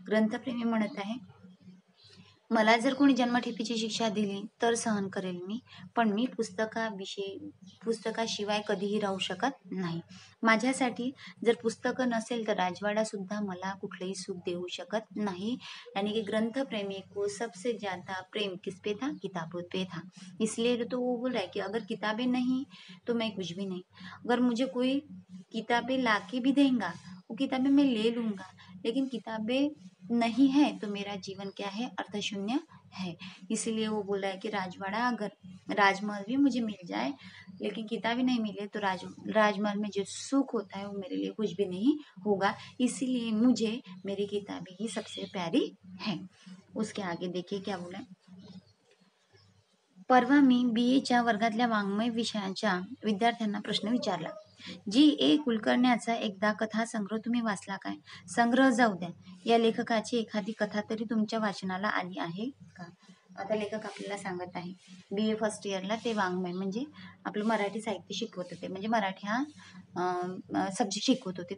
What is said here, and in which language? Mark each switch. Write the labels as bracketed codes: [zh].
[mr] ग्रंथप्रेमी म्हणत आहे, मला जर कोणी जन्मठेपेची शिक्षा दिली तर सहन करेल मी, पण मी पुस्तकाशिवाय कधीही राहू शकत नाही. माझ्यासाठी जर पुस्तकं नसेल तर राजवाडा सुद्धा मला कुठलंही सुख देऊ शकत नाही. [hi] यानी कि ग्रंथ प्रेमी को सबसे ज्यादा प्रेम किस पे था? किताबों पे था. इसलिए तो वो बोल रहा है कि अगर किताबें नहीं तो मैं कुछ भी नहीं. अगर मुझे कोई किताबें ला के भी देगा, वो किताबें मैं ले लूँगा, लेकिन किताबें नहीं है तो मेरा जीवन क्या है, अर्थशून्य है. इसीलिए वो बोल रहा है कि राजवाड़ा अगर राजमहल भी मुझे मिल जाए लेकिन किताबें नहीं मिले तो राजमहल में जो सुख होता है वो मेरे लिए कुछ भी नहीं होगा. इसीलिए मुझे मेरी किताबें ही सबसे प्यारी है. उसके आगे देखिए क्या बोला है. [mr] परवा मी BA वर्गातल्या वाङ्मय विषयाच्या विद्यार्थ्यांना प्रश्न विचारला. G.A. कुलकर्ण्याचा एकदा कथासंग्रह तुम्ही वाचला काय? संग्रह जाऊ द्या, या लेखकाची एखादी कथा तरी तुमच्या वाचनाला आली आहे का? आता लेखक आपल्याला सांगत आहे, BA फर्स्ट इयरला ते वाङ्मय म्हणजे आपलं मराठी साहित्य शिकवत होते, म्हणजे मराठी हा सब्जेक्ट शिकवत होते.